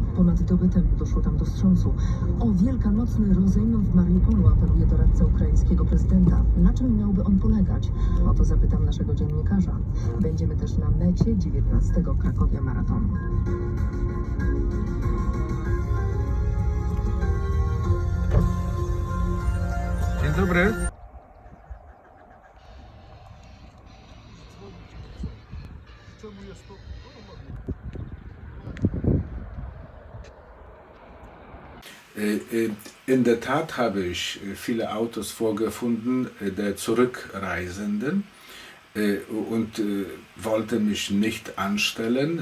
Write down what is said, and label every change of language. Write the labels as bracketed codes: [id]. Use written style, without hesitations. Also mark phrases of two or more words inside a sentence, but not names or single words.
[pl] Ponad dobę temu doszło tam do wstrząsu. O wielkanocny rozejm w Mariupolu apeluje doradca ukraińskiego prezydenta. Na czym miałby on polegać? O to zapytam naszego dziennikarza. Będziemy też na mecie 19. Krakowia Maratonu. Dzień dobry. [de] In der Tat habe ich viele Autos vorgefunden der Zurückreisenden und wollte mich nicht anstellen.